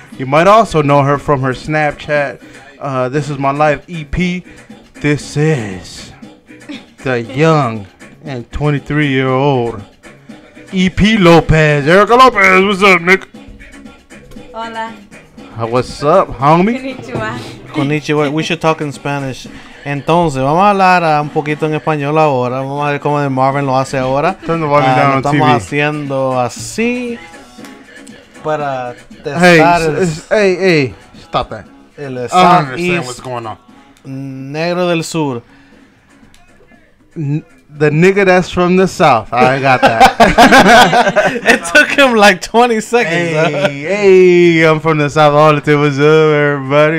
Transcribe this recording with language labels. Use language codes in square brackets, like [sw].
[en] You might also know her from her Snapchat. This is my life EP. This is the young and 23-year-old EP Lopez. Erika Lopez, what's up, Nick? [es] Hola. [en] What's up, homie? [ja] Konnichiwa. Konnichiwa. [en] We should talk in Spanish. [es] Entonces, vamos a hablar un poquito en español ahora. Vamos a ver cómo Marvin lo hace ahora. [en] Turn the volume down on TV. [es] Estamos haciendo así para testar [en] Hey, stop that. [es] El [en] I don't understand what's going on. [es] Negro del Sur. [en] The nigga that's from the south. I got that. It took him like 20 seconds. Hey, I'm from the south. All the time. What's up, everybody?